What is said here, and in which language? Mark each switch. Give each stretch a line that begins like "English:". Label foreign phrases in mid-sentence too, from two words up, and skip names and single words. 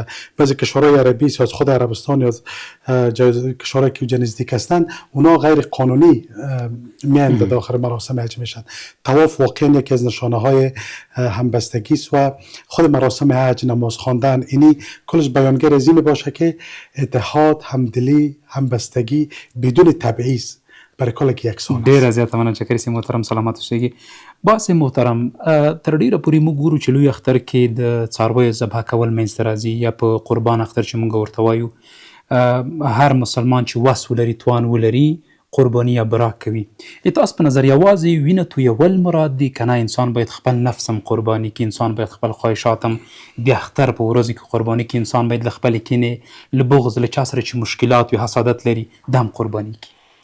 Persian: بعضی کشورهای عربی یا از خود عربستان یا از کشورهایی که نزدیک هستند اونا غیر قانونی میان به داخل مراسم حج میشن. طواف واقعا یکی از نشانه های همبستگی است و خود مراسم حج، نماز خواندن، اینی کلش بیانگر از این باشه که اتحاد، همدلی، همبستگی بدون تبعیض برای کل کې یکسان است.
Pashto: ډېره زیاته مننه چکري صاحب محترم، سلامت اوسئ. باسي محترم، تر ډېره پورې موږ ګورو چې لوی اختر کې د څارویو ذبح کول منځته راځي یا په قربان اختر چې موږ ورته وایو، هر مسلمان چې وس ولري، توان ولري، قرباني یا براک کوي. تاسو په نظر یوازې وینه تویول مراد دي که نه انسان باید خپل نفس هم قرباني کړي، انسان باید خپل خواهشات هم د اختر په ورځو کې قرباني کړي، انسان باید له خپلې کینې، له بغض، له چا سره چې مشکلات وي، حسادت لري، دا هم قرباني کړي؟